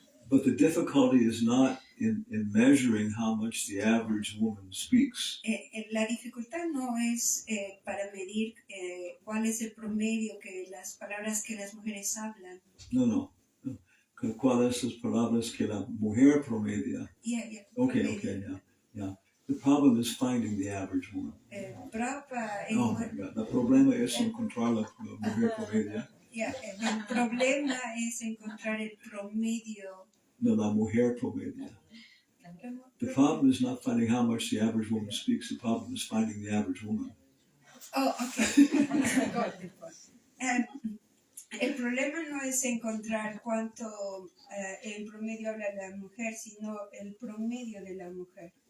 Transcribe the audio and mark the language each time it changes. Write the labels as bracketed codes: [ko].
[en] But the difficulty is not in measuring how much the average woman speaks. [es] La dificultad no es para medir cuál es el promedio que las palabras que las mujeres hablan. No. ¿Cuáles son las palabras que la mujer promedia? [en] Yeah, Okay, yeah. The problem is finding the average woman. Oh my God, [es] el problema es encontrar la mujer promedia. El problema es encontrar el promedio. No, la mujer promedia. [en] The problem is not finding how much the average woman speaks. The problem is finding the average woman. Oh, okay. [es] El problema no es encontrar cuánto el promedio habla la mujer, sino el promedio de la mujer.